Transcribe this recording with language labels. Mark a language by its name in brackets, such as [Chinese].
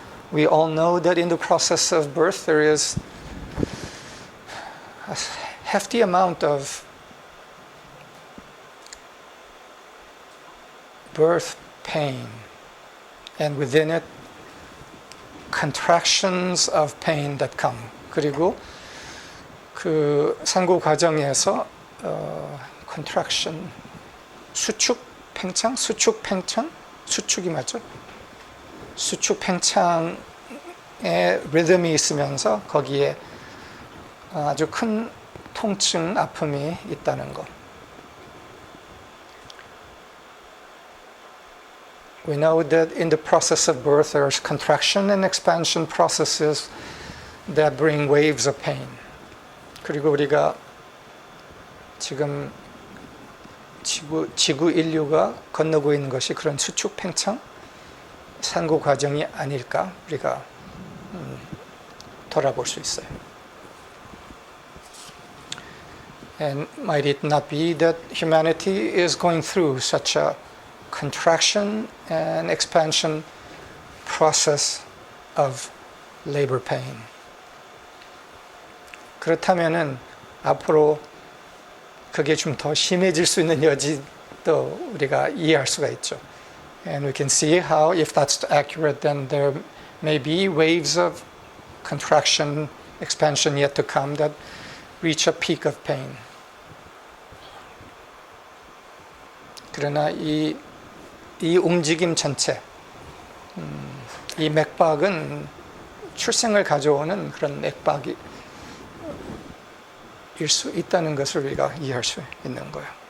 [English] We all know that in the process of birth there is a hefty amount of birth pain, and within it contractions of pain that come. [Korean] 그리고 그 산고 과정에서 contraction, 수축 수축이 맞죠? 수축 팽창의 리듬이 있으면서 거기에 아주 큰 통증, 아픔이 있다는 것. [English] We know that in the process of birth there's contraction and expansion processes that bring waves of pain. [Korean] 그리고 우리가 지금 지구 인류가 건너고 있는 것이 그런 수축 팽창, 산고 과정이 아닐까 우리가 돌아볼 수 있어요. [English] And might it not be that humanity is going through such a contraction and expansion process of labor pain? [Korean] 그렇다면은 앞으로 그게 좀 더 심해질 수 있는 여지도 우리가 이해할 수가 있죠. [English] And we can see how, if that's accurate, then there may be waves of contraction, expansion yet to come that reach a peak of pain. [Korean] 그러나 이 움직임 전체, 이 맥박은 출생을 가져오는 그런 맥박일 수 있다는 것을 우리가 이해할 수 있는 거예요.